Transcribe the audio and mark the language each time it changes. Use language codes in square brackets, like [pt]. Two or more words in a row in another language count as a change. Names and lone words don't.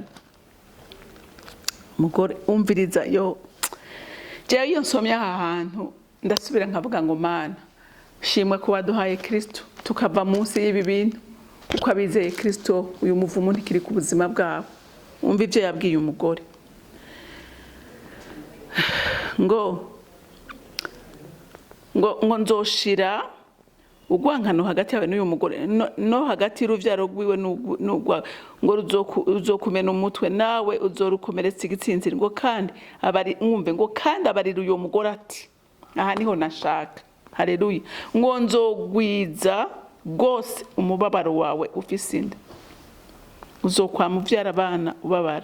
[rn] Umugore umviriza, jewe iyo nsomye aha hantu ndasubira nkavuga ngo Mana shimwe ko waduhaye Kristo tukava munsi y'ibi bintu, kuko abizeye Kristo uyu muvumo ntikiri ku buzima bwabo. Umva ibyo yabwiye umugore, ngo nzoshira ugwankano hagati yawe n'uyu mugore no hagati y'uruvyaro rwiwe n'ugwa, ngo uzokumena umutwe nawe uzorukomeretsa igitsinziri. Ngo kandi abarira uyu mugore ati, aha niho nashaka. Haleluya. Ngo nzogwiza rwose umubabaro wawe ufise inda, uzokwama uvyara abana ubabara.